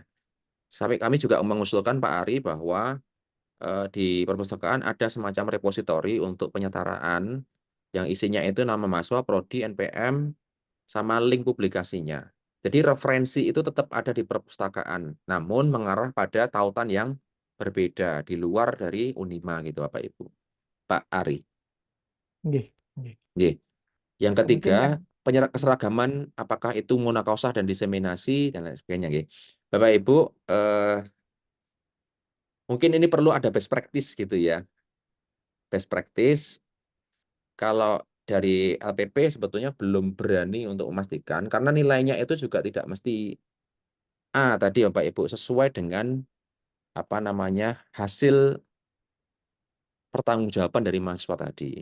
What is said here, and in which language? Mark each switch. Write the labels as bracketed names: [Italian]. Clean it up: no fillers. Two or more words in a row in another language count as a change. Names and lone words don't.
[Indonesian] Sampai kami juga mengusulkan Pak Ari bahwa di perpustakaan ada semacam repositori untuk penyetaraan yang isinya itu nama mahasiswa, prodi, NPM, sama link publikasinya. Jadi referensi itu tetap ada di perpustakaan, namun mengarah pada tautan yang berbeda di luar dari Unima gitu Bapak Ibu. Pak Ari. [Javanese] nggih, nggih. [Indonesian] Nggih. Yang Ya, mungkin ketiga, yang keseragaman apakah itu munakausah dan diseminasi dan lain sebagainya nggih. Bapak Ibu, mungkin ini perlu ada [English] best practice [Indonesian] gitu ya. [English] Best practice [Indonesian] kalau dari LPP sebetulnya belum berani untuk memastikan karena nilainya itu juga tidak mesti tadi Bapak Ibu sesuai dengan hasil pertanggungjawaban dari mahasiswa tadi.